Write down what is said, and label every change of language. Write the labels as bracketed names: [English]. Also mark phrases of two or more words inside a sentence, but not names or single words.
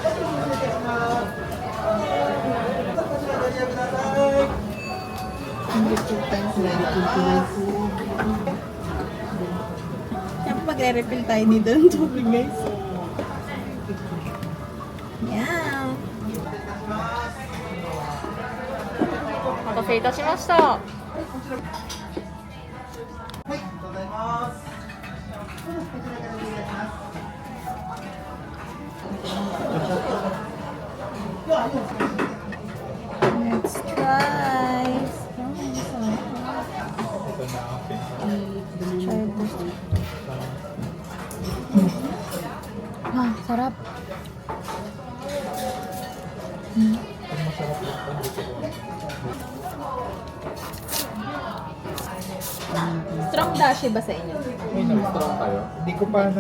[Filipino] Siyempre magre-refill tayo dito ng tubig, guys. Yeah. [Japanese] お待たせいたしました。 [English] Let's try. Try this. [Filipino] Ah, sarap. Strong dashi ba sa inyo? May nag-strong kayo? Hindi ko pa na